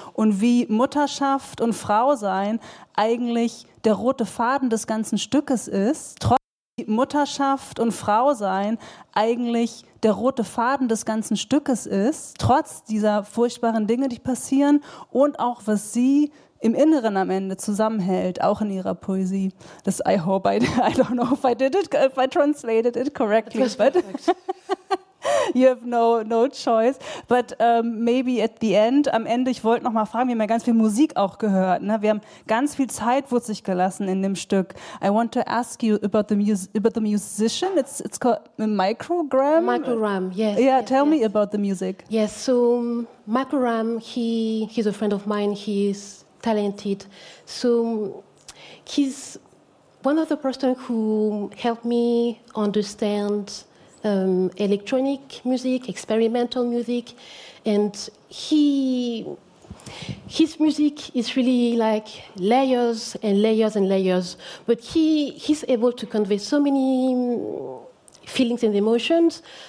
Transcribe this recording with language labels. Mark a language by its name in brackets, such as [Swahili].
[German] Und wie Mutterschaft und Frau sein eigentlich der rote Faden des ganzen Stückes ist, trotz dieser furchtbaren Dinge, die passieren, und auch was sie im Inneren am Ende zusammenhält, auch in ihrer Poesie. [English] Das I hope I don't know if I translated it correctly, but You have no choice. But maybe at the end, [German] am Ende, ich wollte noch mal fragen, wir haben ja ganz viel Musik auch gehört. Ne? Wir haben ganz viel Zeit wurde sich gelassen in dem Stück. [English] I want to ask you about the musician. It's called Microgram. Microgram, yes. Yeah, yes, tell yes. me about the music. Yes, so Microgram, he's a friend of mine. He's talented. So he's one of the person who helped me understand electronic music, experimental music, and his music is really like layers and layers and layers, but he's able to convey so many feelings and emotions.